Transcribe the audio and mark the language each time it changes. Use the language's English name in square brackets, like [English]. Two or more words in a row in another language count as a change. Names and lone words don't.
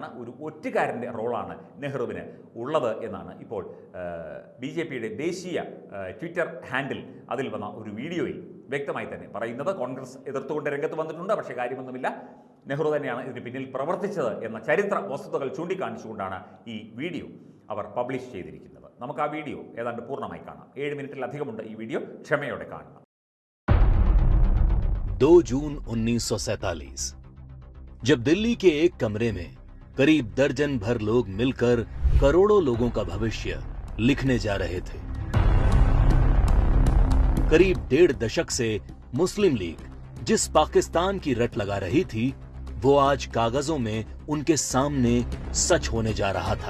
[Malayalam] ഒരു ഒറ്റുകാരൻ്റെ റോളാണ് നെഹ്റുവിന് ഉള്ളത് എന്നാണ് ഇപ്പോൾ BJPയുടെ ദേശീയ [English] Twitter handle [Malayalam] അതിൽ വന്ന ഒരു വീഡിയോയിൽ വ്യക്തമായി തന്നെ പറയുന്നത്. കോൺഗ്രസ് എതിർത്തുകൊണ്ട് രംഗത്ത് വന്നിട്ടുണ്ട്, പക്ഷേ കാര്യമൊന്നുമില്ല, നെഹ്റു തന്നെയാണ് ഇതിന് പിന്നിൽ പ്രവർത്തിച്ചത് എന്ന ചരിത്ര വസ്തുതകൾ ചൂണ്ടിക്കാണിച്ചുകൊണ്ടാണ് ഈ വീഡിയോ അവർ പബ്ലിഷ് ചെയ്തിരിക്കുന്നത്. നമുക്ക് ആ വീഡിയോ ഏതാണ്ട് പൂർണ്ണമായി കാണാം. 7 മിനിറ്റിലധികമുണ്ട് ഈ വീഡിയോ, ക്ഷമയോടെ കാണണം. [Hindi] 2 जून 1947 जब दिल्ली के एक कमरे में करीब दर्जन भर लोग मिलकर करोड़ों लोगों का भविष्य लिखने जा रहे थे। करीब 1.5 दशक से मुस्लिम लीग जिस पाकिस्तान की रट लगा रही थी, वो आज कागजों में उनके सामने सच होने जा रहा था।